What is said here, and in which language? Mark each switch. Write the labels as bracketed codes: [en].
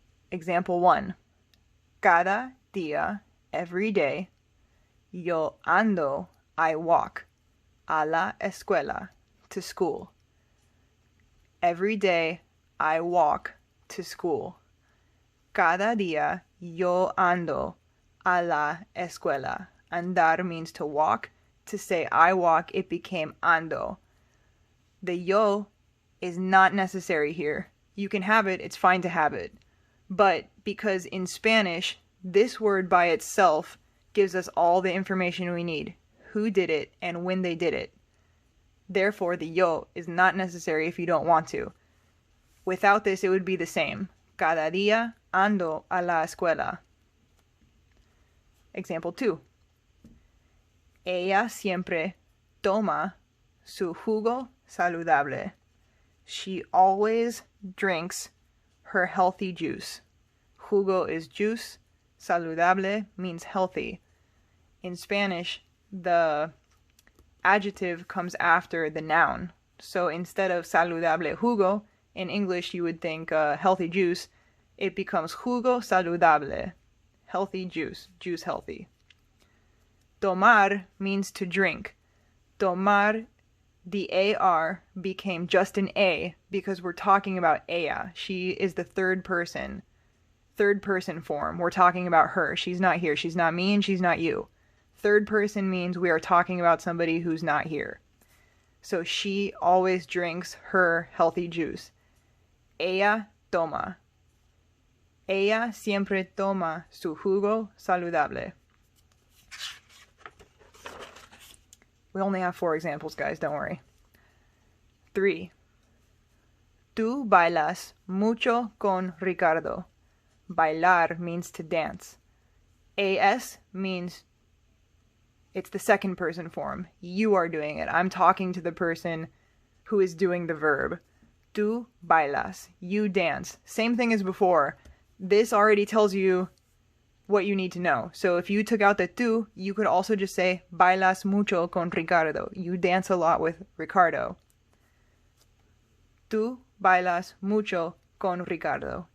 [en] Example 1. [es] Cada día, [en] every day, [es] yo ando, [en] I walk, [es] a la escuela, [en] to school. Every day, I walk to school. [es] Cada día, yo ando, a la escuela. [en] Andar means to walk. To say I walk, it became ando. The yo is not necessary here. You can have it, it's fine to have it. But because in Spanish, this word by itself gives us all the information we need. Who did it and when they did it. Therefore, the yo is not necessary if you don't want to. Without this, it would be the same. [es] Cada día ando a la escuela. [en] Example 2. [es] Ella siempre toma su jugo saludable. [en] She always drinks her healthy juice. Jugo is juice. Saludable means healthy. In Spanish, the adjective comes after the noun. So instead of [es] saludable jugo, [en] in English you would think healthy juice. It becomes [es] jugo saludable. [en] Healthy juice. Juice healthy. Tomar means to drink. Tomar, the AR became just an A because we're talking about ella. She is the third person form. We're talking about her. She's not here. She's not me and she's not you. Third person means we are talking about somebody who's not here. So she always drinks her healthy juice. [es] Ella toma. Ella siempre toma su jugo saludable. [en] We only have 4 examples, guys, don't worry. 3. [es] Tú bailas mucho con Ricardo. [en] Bailar means to dance. AS means it's the second person form. You are doing it. I'm talking to the person who is doing the verb. [es] Tú bailas. [en] You dance. Same thing as before. This already tells you what you need to know. So if you took out the tú, you could also just say [es] bailas mucho con Ricardo. [en] You dance a lot with Ricardo. [es] Tú bailas mucho con Ricardo.